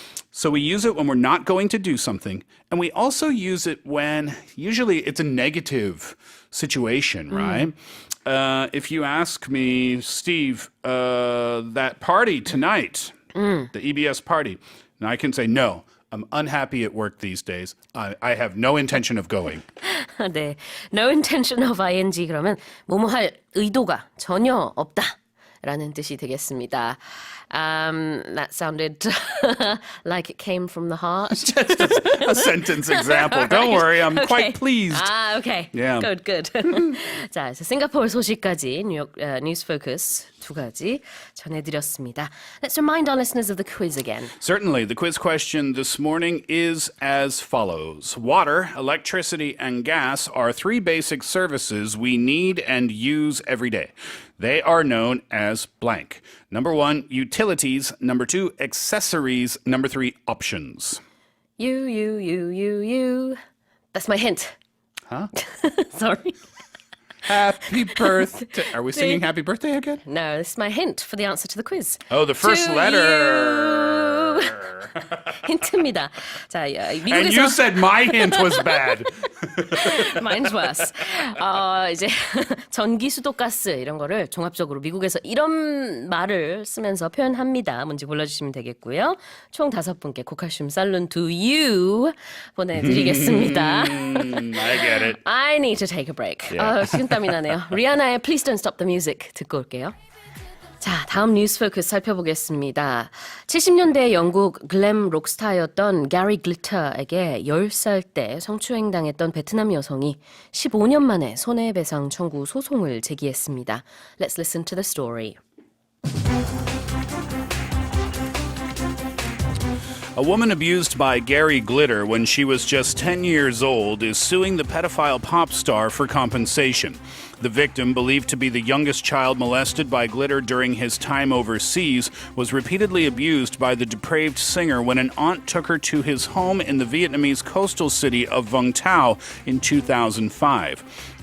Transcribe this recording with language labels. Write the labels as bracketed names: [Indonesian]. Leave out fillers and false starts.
[English] So we use it when we're not going to do something. And we also use it when usually it's a negative situation, right? If you ask me, Steve, that party tonight, the EBS party, and I can say, no, I'm unhappy at work these days. I have no intention of going. [Korean] 네, [English] no intention of ing [Korean] 그러면 뭐뭐 할 의도가 전혀 없다라는 뜻이 되겠습니다. [English] That sounded like it came from the heart. Just a sentence example. Don't worry, I'm quite pleased. Okay. Yeah. Good. [Korean] 자, 그래서 싱가포르 소식까지 뉴욕 뉴스 포커스 두 가지 전해드렸습니다. [English] Let's remind our listeners of the quiz again. Certainly. The quiz question this morning is as follows. Water, electricity, and gas are three basic services we need and use every day. They are known as blank. Number one, utilities. Number two, accessories. Number three, options. You. That's my hint. Huh? Sorry. Happy birthday. Are we singing happy birthday again? No, this is my hint for the answer to the quiz. Oh, the first To letter. [Korean] 힌트입니다. 자, [English] And [Korean] 미국에서 [English] you said my hint was bad. Mine's worse. [Korean] 이제 전기, 수도, 가스 이런 거를 종합적으로 미국에서 이런 말을 쓰면서 표현합니다. 뭔지 골라주시면 되겠고요. 총 5분께 고칼슘 살룬 to you 보내드리겠습니다. [English] I get it. I need to take a break. Yeah. [Korean] 식은땀이 나네요. 리아나의 Please Don't Stop the Music 듣고 올게요. 자, 다음 뉴스 포커스 살펴보겠습니다. 70년대 영국 글램 록스타였던 게리 글리터에게 10살 때 성추행당했던 베트남 여성이 15년 만에 손해배상 청구 소송을 제기했습니다. [English] Let's listen to the story. A woman abused by Gary Glitter when she was just 10 years old is suing the pedophile pop star for compensation. The victim, believed to be the youngest child molested by Glitter during his time overseas, was repeatedly abused by the depraved singer when an aunt took her to his home in the Vietnamese coastal city of Vung Tau in 2005.